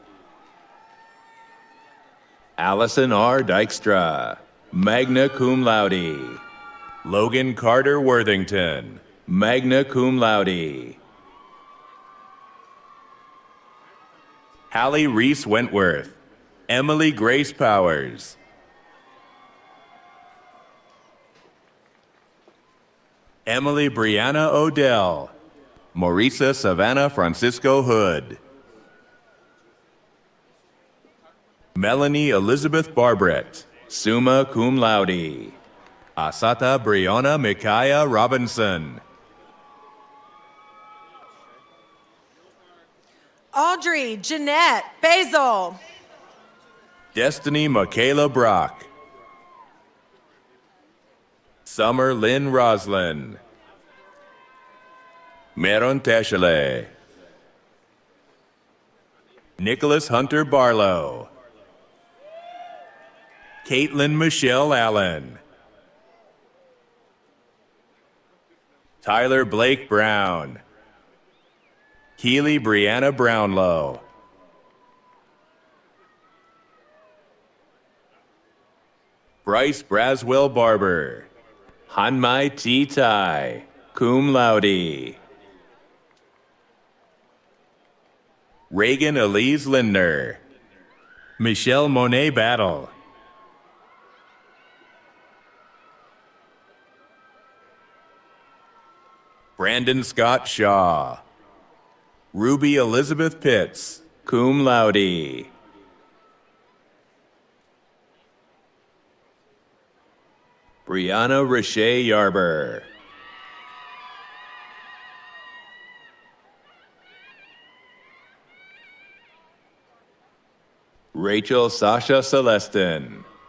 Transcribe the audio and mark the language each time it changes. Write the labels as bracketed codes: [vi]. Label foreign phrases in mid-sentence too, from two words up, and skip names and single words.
[en] Allison R. [la] Dykstra, magna cum laude. [en] Logan Carter Worthington, [la] magna cum laude. [en] Hallie Reese Wentworth. Emily Grace Powers. Emily Brianna Odell. Maurisa Savannah Francisco Hood. Melanie Elizabeth Barbrett, [la] summa cum laude. [en] Asata Brianna Micaiah Robinson. Audrey Jeanette Basil. Destiny Michaela Brock. Summer Lynn Roslin. Meron Teshele. Nicholas Hunter Barlow. Caitlin Michelle Allen. Tyler Blake Brown. Keely Brianna Brownlow. Bryce Braswell Barber. Hanmai T. Tai, [la] cum laude. [en] Reagan Elise Lindner. Michelle Monet Battle. Brandon Scott Shaw. Ruby Elizabeth Pitts, [la] cum laude. [en] Brianna Rashay Yarber. Rachel Sasha Celestin.